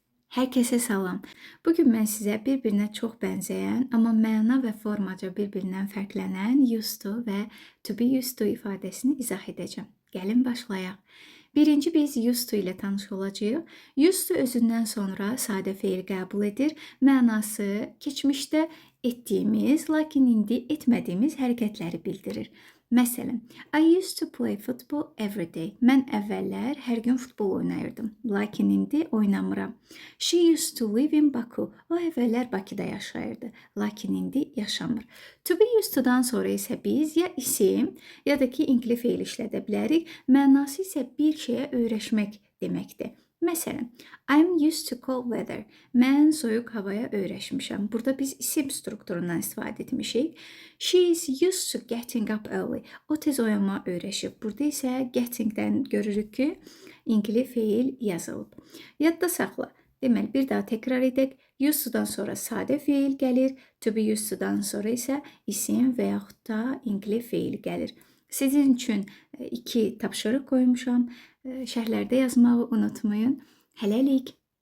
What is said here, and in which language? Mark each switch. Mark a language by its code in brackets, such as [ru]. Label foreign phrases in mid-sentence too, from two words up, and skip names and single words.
[az] Herkese salam. Bugün mən sizə bir-birinə çox bənzəyən, amma məna və formaca bir-birindən fərqlənən [en] used to [az] və [en] to be used to [az] ifadəsini izah edəcəm. Gəlin başlayaq. Birinci biz [en] used to [az] ilə tanış olacağıq. [en] Used to [az] özündən sonra sadə feil qəbul edir. Mənası keçmişdə etdiyimiz, lakin indi etmədiyimiz hərəkətləri bildirir. Məsələn, [en] I used to play football every day. [az] Mən əvvəllər hər gün futbol oynayırdım, lakin indi oynamıram. [en] She used to live in Baku. [az] O əvvəllər Bakıda yaşayırdı, lakin indi yaşamır. [en] To be used to- [az] dan sonra isə biz ya isim, ya da ki inkli feil işlədə bilərik. Mənası isə bir şeyə öyrəşmək deməkdir. Məsələn, [en] I'm used to cold weather. [az] Mən soyuq havaya öyrəşmişəm. Burada biz isim strukturundan istifadə etmişik. [en] She is used to getting up early. [az] O tez oyanma öyrəşib. Burada isə gettingdən görürük ki, inkli feil yazılıb. Yadda saxla. Deməli, bir daha təkrar edək. [en] Used to- [az] dan sonra sadə feil gəlir. [en] To be used to- [az] dan sonra isə isim və yaxud da inkli feil gəlir. Sizin üçün 2 tapşırıq qoymuşam. Şərhlərdə yazmağı unutmayın. Hələlik.